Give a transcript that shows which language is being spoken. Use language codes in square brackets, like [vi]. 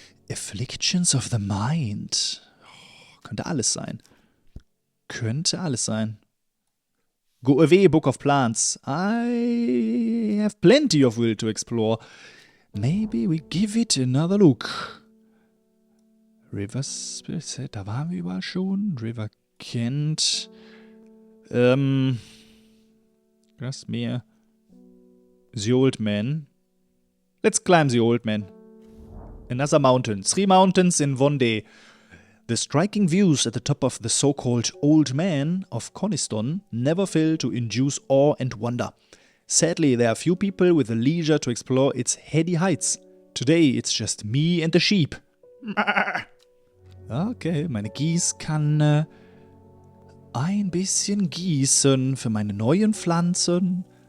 [en] Afflictions of the mind. [de] Könnte alles sein. Könnte alles sein. [en] Go away, Book of Plants. I have plenty of will to explore. Maybe we give it another look. [de] River Spirit, da waren wir überall schon. [en] River Kent. Das Meer. The Old Man. Let's climb the Old Man. Another mountain. 3 mountains in one day. The striking views at the top of the so-called Old Man of Coniston never fail to induce awe and wonder. Sadly, there are few people with the leisure to explore its heady heights. Today it's just me and the sheep. [de] Okay, meine Gießkanne. Ein bisschen gießen für meine neuen Pflanzen.